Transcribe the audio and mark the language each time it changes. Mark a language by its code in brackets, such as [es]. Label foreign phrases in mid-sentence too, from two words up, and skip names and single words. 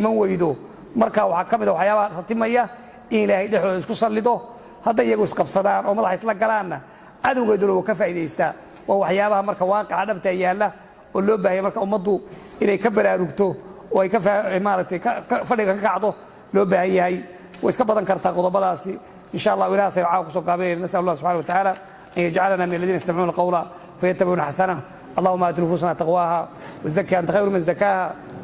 [so] iman weydo marka waxaa ka mid a waxyaabaha ratimaya in ilaahay dhexdooda isku sallido hadday iyagu isqabsadaan oo madaxa isla galaanna cadowgeeduna wuu ka faa'idaystaa waa waxyaabaha marka waaqaca dhabta yaalla oo loo baahaya marka ummaddu inay ka baraarugto oo ay maaragtay fadhiga ka kacdo loo baahan yahay way iska badan kartaa qodobadaasi [ar] إن شاء الله [so] ilaah sayr caaw ku soo gaabinayna [ar] نسأل الله سبحانه وتعالى أن يجعلنا من الذين يستمعون القول فيتبعون أحسنه اللهم آت نفوسنا تقواها وزكها أنت خير من زكاها